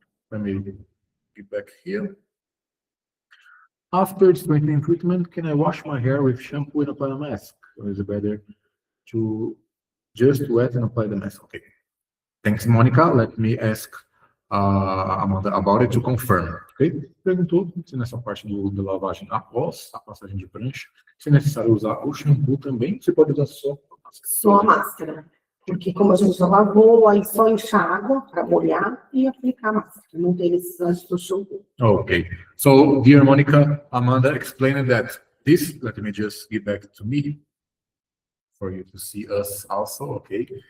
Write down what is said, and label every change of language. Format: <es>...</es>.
<en>Let me get back here. After straightening treatment, can I wash my hair with shampoo and apply a mask? Or is it better to just wet and apply the mask? Okay. Thanks, Monica. Let me ask Amanda about it to confirm. Ok?</en> <pt>Perguntou se nessa parte da lavagem após a passagem de prancha, se é necessário usar o shampoo também, você pode usar só a máscara. Só a máscara. Porque como a gente já lavou, aí só enxágua para molhar e aplicar a máscara. Não tem necessidade do shampoo.</pt> <en>Okay. So, dear Monica, Amanda explained that this, let me just get back to me for you to see us also, okay?</en>